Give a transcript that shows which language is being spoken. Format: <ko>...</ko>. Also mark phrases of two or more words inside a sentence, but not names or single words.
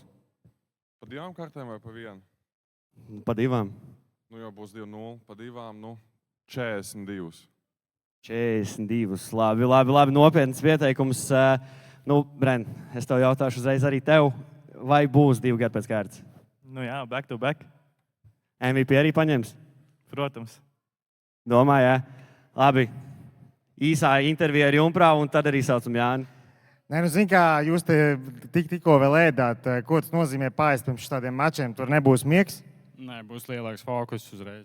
<lv>Pa 2 kārtēm vai pa 1? Pa 2. Jau būs 2-0, pa 2, 42. 42. Labi, nopietns pieteikums. Bren, es tev jautāšu uzreiz arī tev, vai būs 2 gadi pēc kārtas? Jā,</lv> <en>back to back.</en> <lv>MVP arī paņems? Protams. Domā, jā. Labi. Īsā intervija ar Jumpravu, un tad arī saucam Jāni. Nē, zini, kā jūs te tikko vēl ēdāt, ko tas nozīmē paēst pirms tādiem mačiem, tur nebūs miegs? Nē, būs lielāks fokus uzreiz.</lv>